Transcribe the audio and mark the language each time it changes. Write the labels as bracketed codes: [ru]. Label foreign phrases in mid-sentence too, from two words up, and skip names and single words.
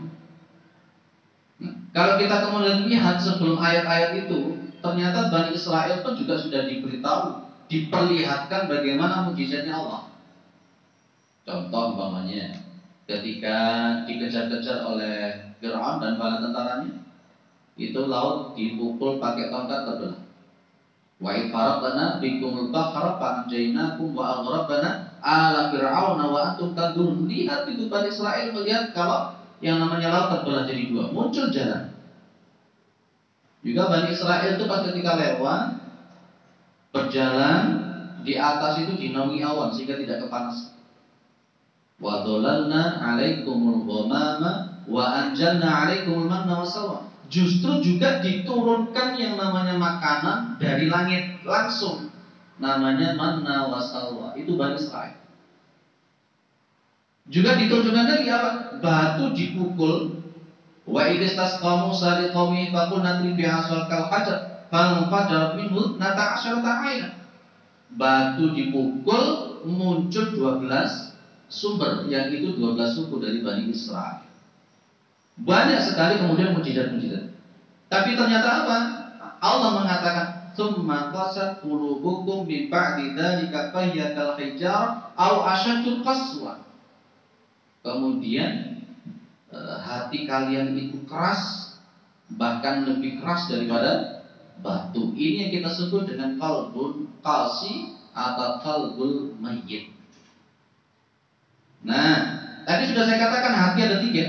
[id] Nah, kalau kita kemudian lihat sebelum ayat-ayat itu, ternyata Bani Israel pun juga sudah diberitahu, diperlihatkan bagaimana mukjizatnya Allah. Contoh umpamanya ketika dikejar-kejar oleh Fir'aun dan bala tentaranya, itu laut dipukul pakai tongkat terbelah. [ar] وإذ فرقنا بكم البحر فأنجيناكم وأغرقنا آل فرعون وأنتم تنظرون. [id] Lihat itu Bani Israel melihat kalau yang namanya laut terbelah jadi dua, muncul jalan. Juga Bani Israel itu pas ketika lewat berjalan di atas itu dinaungi awan sehingga tidak kepanasan. [ar] وظللنا عليكم الغمام وأنزلنا عليكم المن والسلوى. [id] Justru juga diturunkan yang namanya makanan dari langit langsung, namanya [ar] المن والسلوى. [id] Itu Bani Israil. Juga ditunjukkan lagi apa? Batu dipukul. [ar] وإذ استسقى موسى لقومه فقلنا اضرب بعصاك الحجر فانفجرت منه 12 عينا. [id] Batu dipukul, muncul 12 sumber, yang itu 12 suku dari Bani Israil. Banyak sekali kemudian mukjizat-mukjizat. Tapi ternyata apa? Allah mengatakan, [ar] "ثم قست قلوبكم من بعد ذلك فهي كالحجارة أو أشد قسوة." [id] Kemudian hati kalian itu keras, bahkan lebih keras daripada batu. Ini yang kita sebut dengan [ar] قلب قاس [id] atau [ar] القلب الميت. [id] Nah, tadi sudah saya katakan hati ada 3.